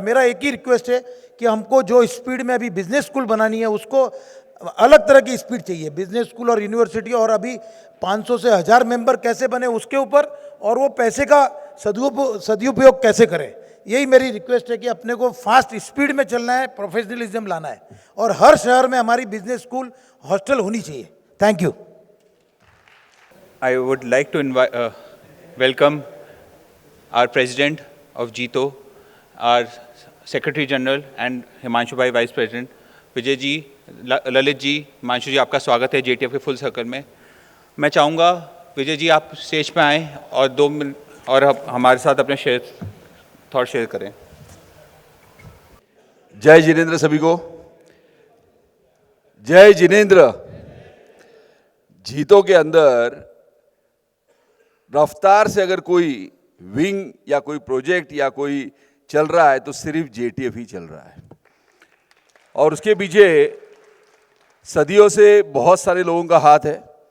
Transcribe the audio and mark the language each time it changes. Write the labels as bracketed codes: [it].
[hi] मेरा एक ही रिक्वेस्ट है कि हमको जो स्पीड में अभी बिजनेस स्कूल बनानी है उसको अलग तरह की स्पीड चाहिए, बिजनेस स्कूल और यूनिवर्सिटी, और अभी 500 से 1000 मेंबर कैसे बने उसके ऊपर, और वो पैसे का सदुपयोग कैसे करें। यही मेरी रिक्वेस्ट है कि अपने को फास्ट स्पीड में चलना है, प्रोफेशनलिज्म लाना है, और हर शहर में हमारी बिजनेस स्कूल हॉस्टल होनी चाहिए। [en] Thank you. I would like to welcome our President of JITO, our Secretary General and Himanshu Bhai Vice President, Vijay ji, Lalit ji, Himanshu ji, [hi] आपका स्वागत है JTF के फुल सर्कल में। मैं चाहूँगा विजय जी आप स्टेज पे आएँ और 2 मिनट और हमारे साथ अपने थॉट शेयर करें। जय जिनेंद्र सभी को। जय जिनेंद्र। जीतो के अंदर रफ्तार से अगर कोई विंग या कोई प्रोजेक्ट या कोई चल रहा है तो सिर्फ JTF ही चल रहा है, और उसके पीछे सदियों से बहुत सारे लोगों का हाथ है।